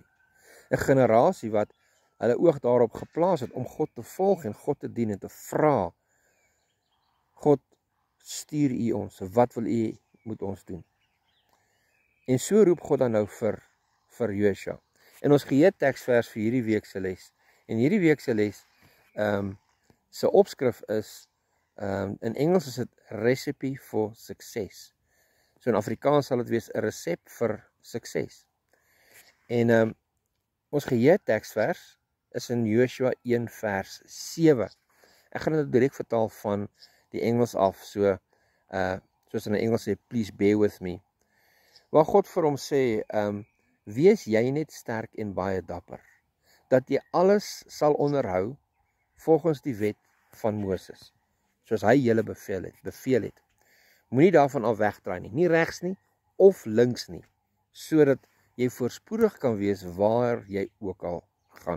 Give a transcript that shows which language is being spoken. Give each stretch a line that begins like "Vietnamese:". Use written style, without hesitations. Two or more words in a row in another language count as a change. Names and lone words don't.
Afrikaans: 'n Generasie wat hulle oog daarop geplaas het om God te volg en God te dien en te vra, God, stuur u ons, wat wil u moet ons doen? En so roep God dan nou vir Josua. En ons geheetteksvers vir hierdie week se les. En hierdie week se les se opskrif is, in Engels is dit Recipe for Success. So in Afrikaans sal dit wees 'n resep vir sukses. En ons geheetteksvers is in Joshua 1 vers 7. Ek gaan dit direk vertaal van die Engels af, soos in die Engels sê,
English: please bear with me.
Afrikaans: Waar God vir hom sê, wees jy net sterk en baie dapper, dat jy alles sal onderhou volgens die wet van Moses, soos hy julle beveel het. Moenie daarvan af wegdraai nie, nie regs nie, of links nie, sodat jy voorspoedig kan wees waar jy ook al gaan.